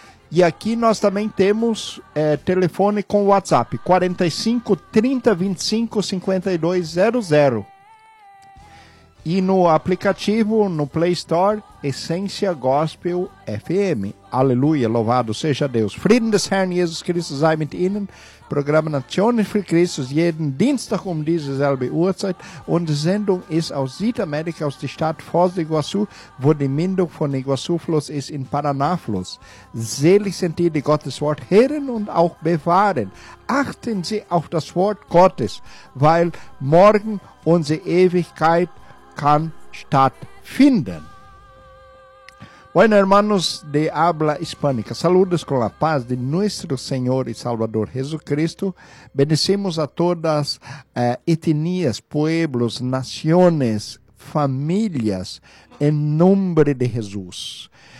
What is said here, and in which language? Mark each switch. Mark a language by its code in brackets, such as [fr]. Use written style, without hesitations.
[pt] E aqui nós também temos telefone com WhatsApp, 45 3025 5200. E no aplicativo, no Play Store, Essência Gospel FM. Aleluia, louvado seja Deus. [de] Frieden des Herrn Jesus Christus sei mit Ihnen. Programa Nationen für Christus, jeden Dienstag diese selbe Uhrzeit. Und Sendung ist aus Südamerika, aus der Stadt Foz do Iguaçu, wo die Mündung von Iguaçu-Fluss ist in Paraná-Fluss. Selig sind die, die Gottes Wort hören und auch bewahren. Achten Sie auf das Wort Gottes, weil morgen unsere Ewigkeit kann stattfinden. [es] Bueno, hermanos de habla hispánica, saludos con la paz de nuestro Señor y Salvador Jesucristo. Bendecimos a todas etnias, pueblos, naciones, familias, en nombre de Jesús.